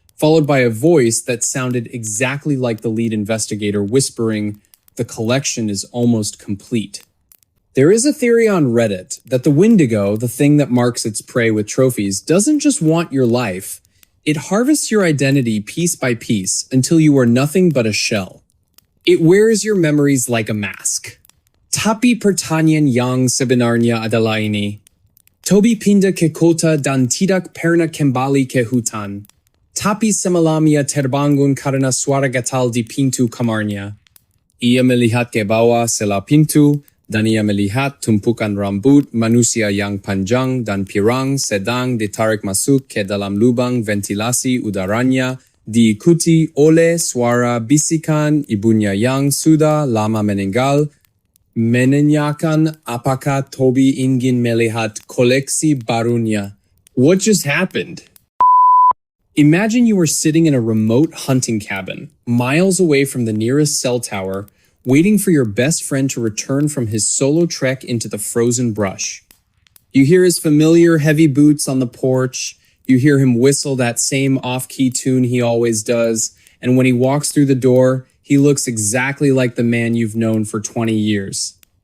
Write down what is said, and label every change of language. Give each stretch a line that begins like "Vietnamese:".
English: followed by a voice that sounded exactly like the lead investigator whispering, "The collection is almost complete." There is a theory on Reddit that the Wendigo, the thing that marks its prey with trophies, doesn't just want your life. It harvests your identity piece by piece until you are nothing but a shell. It wears your memories like a mask.
Indonesian: Tapi pertanyaan yang sebenarnya adalah ini. Toby pindah ke kota dan tidak pernah kembali ke hutan. Tapi semalamnya terbangun karena suara gatal di pintu kamarnya. Ia melihat ke bawah selah pintu, dan ia melihat tumpukan rambut manusia yang panjang dan pirang sedang ditarik masuk ke dalam lubang ventilasi udaranya, diikuti oleh suara bisikan ibunya yang sudah lama meninggal, menanyakan apakah Toby ingin melihat koleksi barunya.
English: What just happened? Imagine you were sitting in a remote hunting cabin, miles away from the nearest cell tower, waiting for your best friend to return from his solo trek into the frozen brush. You hear his familiar heavy boots on the porch, you hear him whistle that same off-key tune he always does, and when he walks through the door, he looks exactly like the man you've known for 20 years.